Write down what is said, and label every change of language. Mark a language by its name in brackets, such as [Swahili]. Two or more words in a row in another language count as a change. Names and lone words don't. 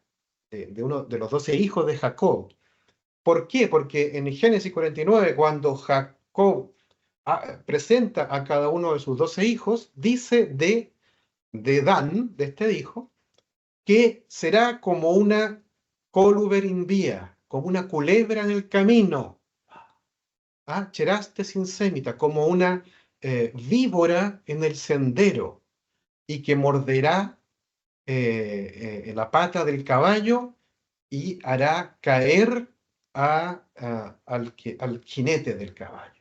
[Spanish] De uno de los 12 hijos de Jacob. ¿Por qué? Porque en Génesis 49, cuando Jacob presenta a cada uno de sus 12 hijos, dice de Dan, de este hijo, que será como una [Latin] coluber in via, [Spanish] como una culebra en el camino, [Latin] cheraste sin semita, [Spanish] como una víbora en el sendero, y que morderá en la pata del caballo y hará caer al jinete del caballo.